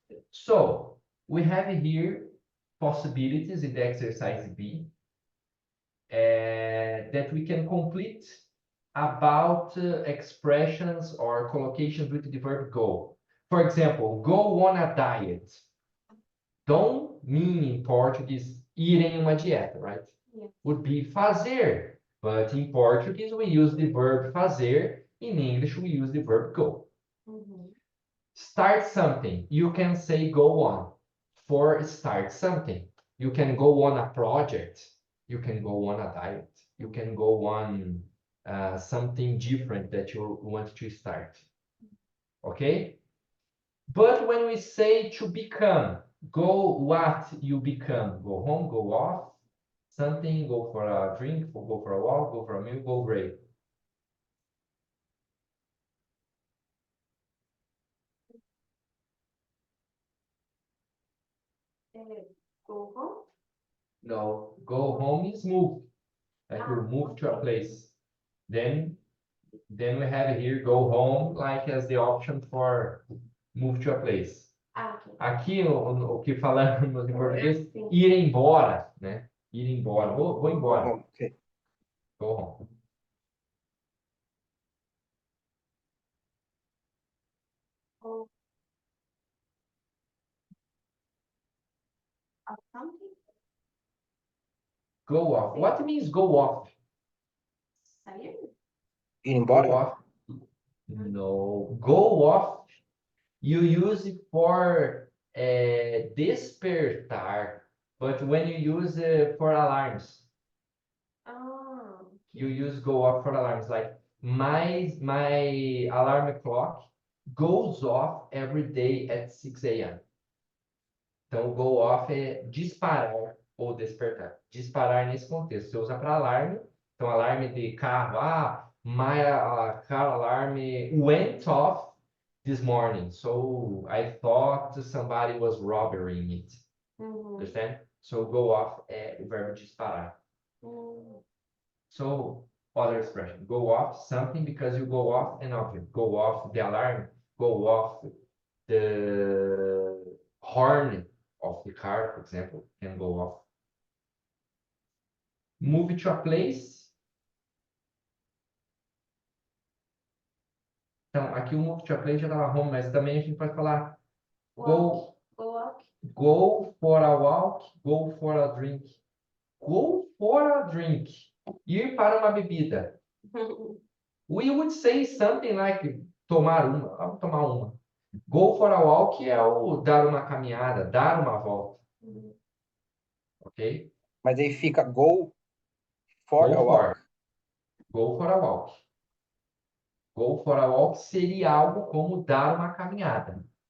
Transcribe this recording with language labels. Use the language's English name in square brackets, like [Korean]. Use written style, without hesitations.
[English] So we have here possibilities in the exercise B that we can complete about expressions or collocations with the verb go. For example, go on a diet. Don't mean in Portuguese [Portuguese] ir em uma dieta, [English] right? Yeah. Would be fazer. But in Portuguese, we use the verb fazer. In English, we use the verb go. Mm-hmm. Start something. You can say go on. For start something. You can go on a project. You can go on a diet. You can go on something different that you want to start. Okay? But when we say to become, go what you become. Go home, go off, something, go for a drink, go for a walk, go for a meal, go great. Go home? No, go home is move. Like you move to a place. Then we have here go home like as the option for move to a place. Okay. [Portuguese] Aqui o que falamos em português, ir embora, né? Ir embora. Vou embora. [English] Okay. Go home. Oh. Something? Go off. What means go off? [Portuguese] Sair? Ir [English] Go [Portuguese] embora? [English] off. No. Go off. You use it for despertar, but when you use it for alarms, Oh. you use go off for alarms. Like my alarm clock goes off every day at 6 a.m. [Portuguese] Então, go off é disparar ou despertar. Disparar nesse contexto. Você usa para alarme. Então, alarme de carro. [English] My car alarm went off this morning. So, I thought somebody was robbing it. Mm-hmm. Understand? [Portuguese] So, go off é o verbo disparar. Mm. [English] So, other expression. Go off something because you go off an object. Go off the alarm. Go off the horn of the car, for example, can go off. Move to a place. [Portuguese] Então, aqui o [English] move to a place [Portuguese] já estava home, mas também a gente pode falar [English] Walk. Go walk. go for a walk, go for a drink. Go for a drink. [Portuguese] Ir para uma bebida. [English] We would say something like [Portuguese] tomar uma. Vamos tomar uma. [English] Go for a walk [Portuguese] é o dar uma caminhada, dar uma volta. Ok? Mas aí fica [English] go for a walk. Go for a walk. Go for a walk [Portuguese] seria algo como dar uma caminhada.